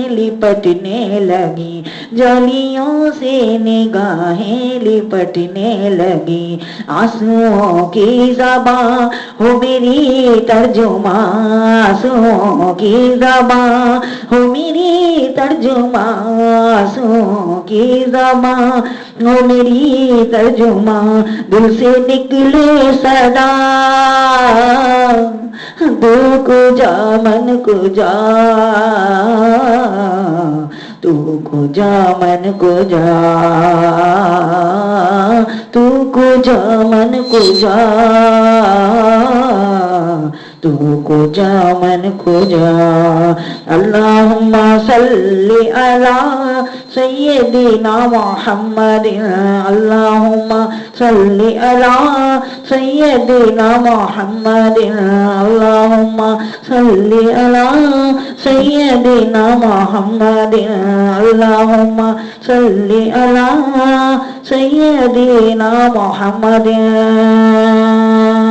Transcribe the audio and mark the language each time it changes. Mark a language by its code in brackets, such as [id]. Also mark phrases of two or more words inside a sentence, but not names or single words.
[ur] لپٹنے لگی جولیوں سے نگاہیں لپٹنے لگی آنسوؤں کی زباں ہو میری ترجمہ آنسوؤں کی زباں ہو میری ترجمہ آنسوؤں کی زباں ہو میری ترجمہ دل سے نکلے صدا [fa] تو کجا من کجا تو کجا من کجا تو کجا من کجا تو کجا من کجا [ar] اللہم صلی علی سیدنا محمد اللہم صلی علی سیدنا محمد اللہم صلی علی سیدنا محمد اللہم صلی علی سیدنا محمد